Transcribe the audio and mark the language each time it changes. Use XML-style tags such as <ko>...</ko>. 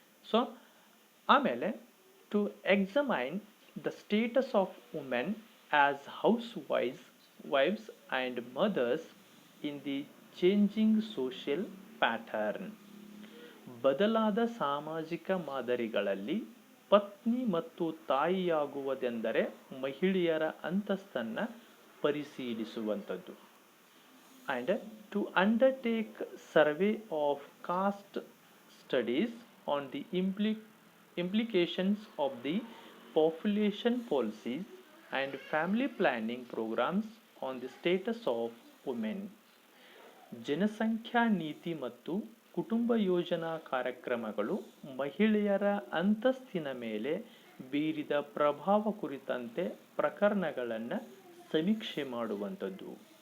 <en>So ಆಮೇಲೆ to examine the status of women as wives and mothers in the changing social pattern.</en> <kn>ಬದಲಾದ ಸಾಮಾಜಿಕ ಮಾದರಿಗಳಲ್ಲಿ ಪತ್ನಿ ಮತ್ತು ತಾಯಿಯಾಗುವುದೆಂದರೆ ಮಹಿಳೆಯರ ಅಂತಸ್ತನ್ನು ಪರಿಶೀಲಿಸುವಂಥದ್ದು.</kn> <en>And to undertake survey of caste studies on the implications of the population policies and family planning programs on the status of women.</en> <kn>ಜನಸಂಖ್ಯಾ ನೀತಿ ಮತ್ತು ಕುಟುಂಬ ಯೋಜನಾ ಕಾರ್ಯಕ್ರಮಗಳು ಮಹಿಳೆಯರ ಅಂತಸ್ತಿನ ಮೇಲೆ ಬೀರಿದ ಪ್ರಭಾವ ಕುರಿತಂತೆ ಪ್ರಕರಣಗಳನ್ನು ಸಮೀಕ್ಷೆ ಮಾಡುವಂಥದ್ದು.</kn>